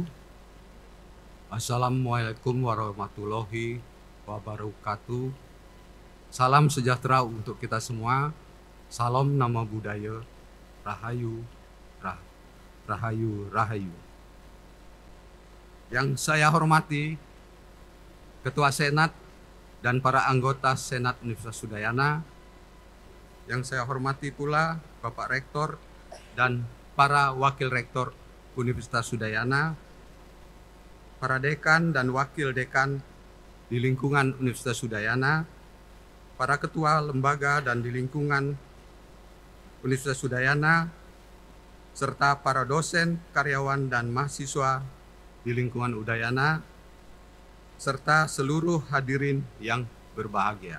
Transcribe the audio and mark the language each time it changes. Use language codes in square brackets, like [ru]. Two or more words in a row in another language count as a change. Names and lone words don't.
[ar] السلام عليكم ورحمة الله وبركاته. [id] Salam sejahtera untuk kita semua. Salam nama budaya. Rahayu, rahayu, rahayu. Yang saya hormati Ketua Senat dan para anggota Senat Universitas Udayana. Yang saya hormati pula Bapak Rektor dan para Wakil Rektor Universitas Udayana, para dekan dan wakil dekan di lingkungan Universitas Udayana, para ketua lembaga dan di lingkungan Universitas Udayana, serta para dosen, karyawan, dan mahasiswa di lingkungan Udayana, serta seluruh hadirin yang berbahagia.